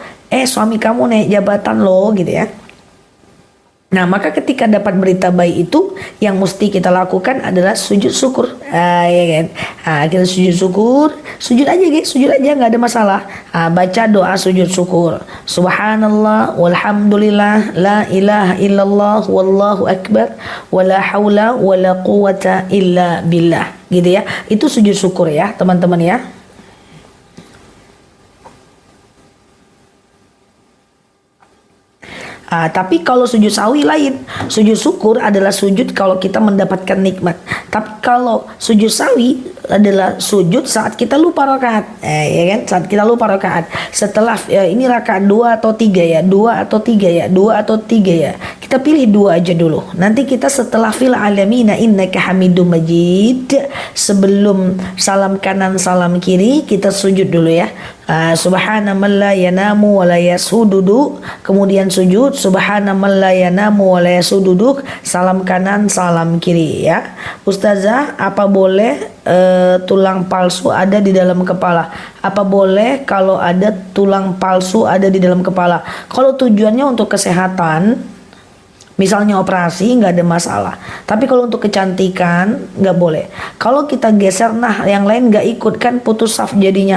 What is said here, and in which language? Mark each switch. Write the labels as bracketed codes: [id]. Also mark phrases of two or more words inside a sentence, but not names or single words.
[id] Suami kamu naik jabatan loh gitu ya. Nah maka ketika dapat berita baik itu, yang mesti kita lakukan adalah sujud syukur. Ya kan? Kita sujud syukur, sujud aja guys, sujud aja nggak ada masalah. Baca doa sujud syukur. [ar] سبحان الله والحمد لله لا إله إلا الله والله أكبر ولا حول ولا قوة إلا بالله [id] gitu ya. Itu sujud syukur ya teman-teman ya. Tapi kalau sujud sawi lain. Sujud syukur adalah sujud kalau kita mendapatkan nikmat. Tapi kalau sujud sawi adalah sujud saat kita lupa rakaat. Ya kan? Saat kita lupa rakaat. Setelah ini rakaat 2 atau 3 ya, 2 atau 3 ya, 2 atau 3 ya. Kita pilih 2 aja dulu. Nanti kita setelah [ar] في العالمين إنك حميد مجيد, [id] sebelum salam kanan salam kiri kita sujud dulu ya. [ar] سبحان من لا ينام ولا يسهو, [id] kemudian sujud [ar] سبحان من لا ينام ولا يسهو, [id] salam kanan salam kiri ya. Ustazah, apa boleh tulang palsu ada di dalam kepala? Apa boleh kalau ada tulang palsu ada di dalam kepala? Kalau tujuannya untuk kesehatan, misalnya operasi, nggak ada masalah. Tapi kalau untuk kecantikan nggak boleh. Kalau kita geser, nah yang lain nggak ikut kan putus saf jadinya.